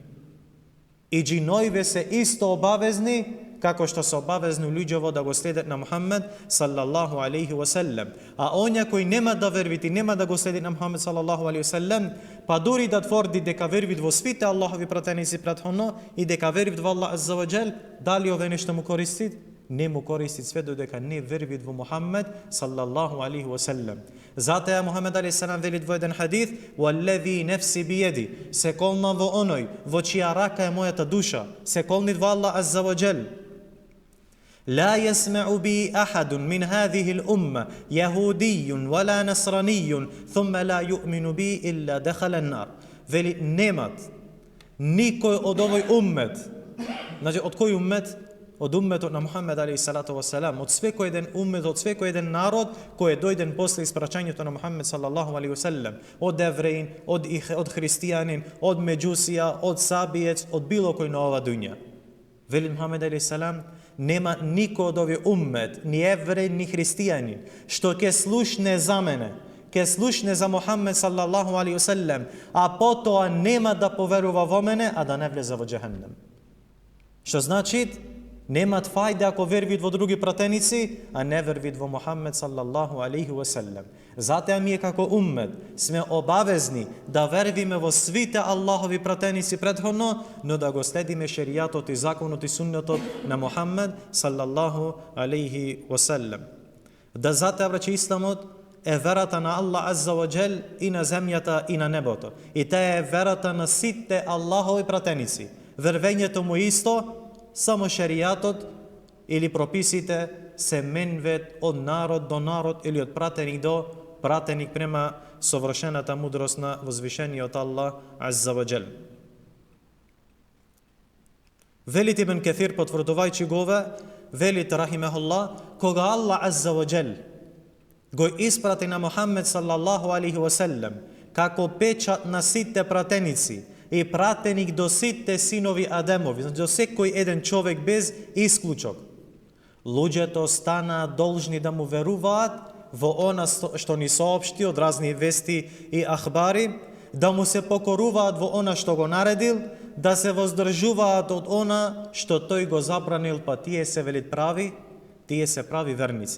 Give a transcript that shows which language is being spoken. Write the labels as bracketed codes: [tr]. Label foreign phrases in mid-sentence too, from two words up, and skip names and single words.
[mk] И џиноиве се исто обавезни како што се обавезни луѓево да го следат на Мухаммед [ar] صلى الله عليه وسلم. [mk] А оние кои нема да вервит и нема да го следит на Мухаммед [ar] صلى الله عليه وسلم, [mk] па дури да тврди дека вервит во свите Аллахови пратеници претходно и дека вервит во Аллах [ar] عز وجل, [mk] дали ове нешто му користи? Не му користи све додека не вервит во Мухаммед [ar] صلى الله عليه وسلم. [mk] Затоа Мухаммед [ar] عليه السلام [mk] велит во еден хадис: [ar] "والذي نفسي بيده", [mk] се колнам во оној во чија рака е мојата душа, се колнит во Аллах [ar] عز وجل. لا يسمع بي أحد من هذه الأمة يهودي ولا نصراني ثم لا يؤمن بي إلا دخل النار. [mk] Вели немат никој од овој уммет. Значи, од кој уммет? Од умметот на Мухаммед [ar] عليه الصلاة والسلام, [mk] од свекој еден уммет, од свекој еден народ кој е дојден после испрачањето на Мухаммед [ar] صلى الله عليه وسلم, [mk] од евреин, од христијанин, од меđусија, од сабиец, од било кој на ова дуња. Вели Мухаммед [ar] عليه السلام, [mk] нема никој од овој уммет, ни евреин, ни христијанин, што ќе слушне за мене, ќе слушне за Мухаммед [ar] صلى الله عليه وسلم, [mk] а потоа нема да поверува во мене, а да не влезе во џехеннем. Што значи? Немат фајде ако вервит во други пратеници, а не вервит во Мухаммед [ar] صلى الله عليه وسلم. [mk] Затоа ние како уммет сме обавезни да вервиме во свите Аллахови пратеници претходно, но да го следиме шеријатот и законот и суннетот на Мухаммед [ar] صلى الله عليه وسلم. [mk] Да затоа, браќа, исламот е верата на Аллах [ar] عز وجل [mk] и на земјата и на небото. И таа е верата на сите Аллахови пратеници. Вервењето му исто, само шеријатот или прописите се менвет од народ до народ или од пратеник до пратеник према совршената мудрост на возвишениот Аллах [ar] عز وجل. [mk] Велит Ибн Каthир, потврдувајќи гове, велит рахимехуллах, кога Аллах [ar] عز وجل [mk] го испрати на Мухаммед [ar] صلى الله عليه وسلم [mk] како печат на сите пратеници и пратеник до сите синови Адемови, до секој еден човек без исклучок, луѓето станаа должни да му веруваат во она што ни соопшти од разни вести и ахбари, да му се покоруваат во она што го наредил, да се воздржуваат од она што тој го забранил, па тие се велит прави, тие се прави верници.